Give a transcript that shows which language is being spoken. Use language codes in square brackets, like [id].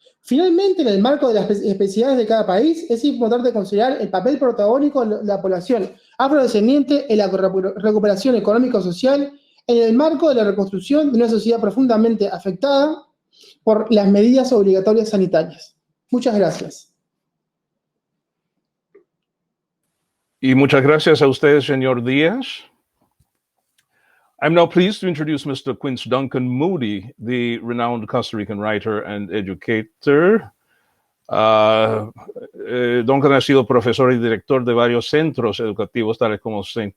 [es] Finalmente, en el marco de las especificidades de cada país, es importante considerar el papel protagónico de la población afrodescendiente en la recuperación económico-social en el marco de la reconstrucción de una sociedad profundamente afectada por las medidas obligatorias sanitarias. Muchas gracias. Y muchas gracias a usted, señor Díaz. [en] I'm now pleased to introduce Mr. Quince Duncan Moody, the renowned Costa Rican writer and educator. [es] Duncan ha sido profesor y director de varios centros educativos, tales como St.